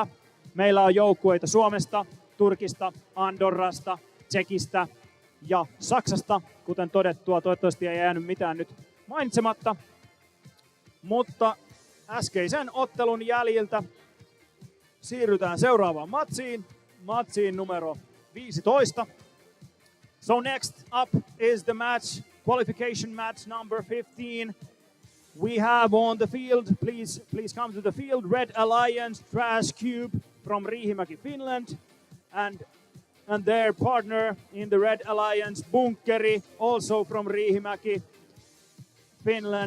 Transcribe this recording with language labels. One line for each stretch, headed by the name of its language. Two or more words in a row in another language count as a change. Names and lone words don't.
Finnish: Meillä on joukkueita Suomesta, Turkista, Andorrasta, Tsekistä ja Saksasta. Kuten todettua, toivottavasti ei jäänyt mitään nyt mainitsematta. Mutta äskeisen ottelun jäljiltä siirrytään seuraavaan matsiin numero 15.
English: So next up is the match, qualification match number 15. We have on the field, please come to the field, Red Alliance Trash Cube from Riihimäki, Finland, and their partner in the Red Alliance, Bunkeri, also from Riihimäki, Finland.